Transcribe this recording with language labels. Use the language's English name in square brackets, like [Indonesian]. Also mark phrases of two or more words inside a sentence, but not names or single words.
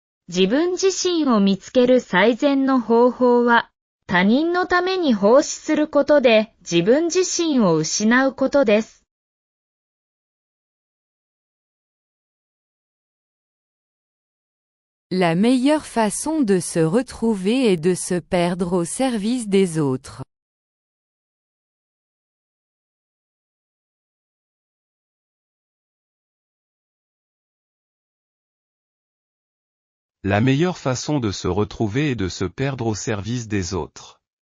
[Japanese] 自分自身を見つける最善の方法は、他人のために奉仕することで自分自身を失うことです。 [French] La meilleure façon de se retrouver est de se perdre au service des autres. La meilleure façon de se retrouver est de se perdre au service des autres.